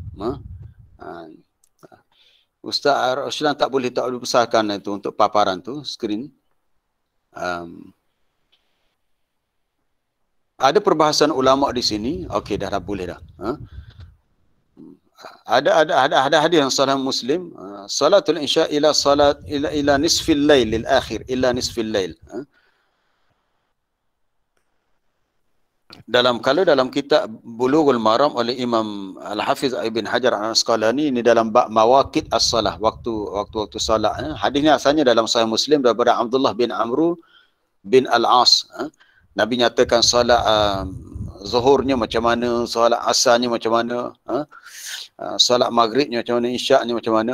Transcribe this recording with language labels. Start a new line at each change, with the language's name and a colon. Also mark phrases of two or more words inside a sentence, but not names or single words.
Malay: Ustaz Roslan tak boleh besarkan itu untuk paparan tu skrin. Ada perbahasan ulama di sini. Okey, dah boleh dah. Ada hadis yang sahih Muslim,
Arabic: صلاة العشاء إلى نصف الليل الآخر، إلى نصف الليل.
Malay: kalau dalam kitab Bulughul Maram oleh Imam Al-Hafiz Ibn Hajar Al-Asqalani, ini dalam bab
Arabic: مواقيت الصلاة,
Malay: waktu salat. Hadis ni asalnya dalam Sahih Muslim daripada Abdullah bin Amr bin Al-As. Nabi nyatakan solat zuhurnya macam mana, solat asarnya macam mana, solat maghribnya macam mana, isyaknya macam mana.